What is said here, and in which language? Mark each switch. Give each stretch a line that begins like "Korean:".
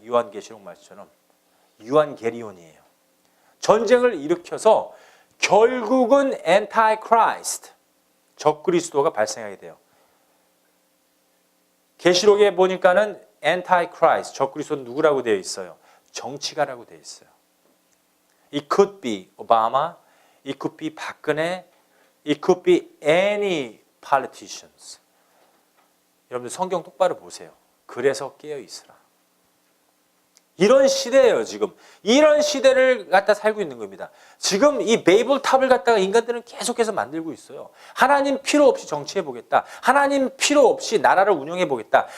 Korean: 요한계시록 말씀처럼 유한게리온이에요. 전쟁을 일으켜서 결국은 엔타이크라이스트, 적그리스도가 발생하게 돼요. 계시록에 보니까는 엔타이크라이스트, 적그리스도는 누구라고 되어 있어요? 정치가라고 되어 있어요.
English: It could be Obama, it could be 박근혜, it could be any politicians.
Korean: 여러분들 성경 똑바로 보세요. 그래서 깨어 있으라. 이런 시대예요, 지금. 이런 시대를 갖다 살고 있는 겁니다. 지금 이 베이블 탑을 갖다가 인간들은 계속해서 만들고 있어요. 하나님 필요 없이 정치해 보겠다. 하나님 필요 없이 나라를 운영해 보겠다.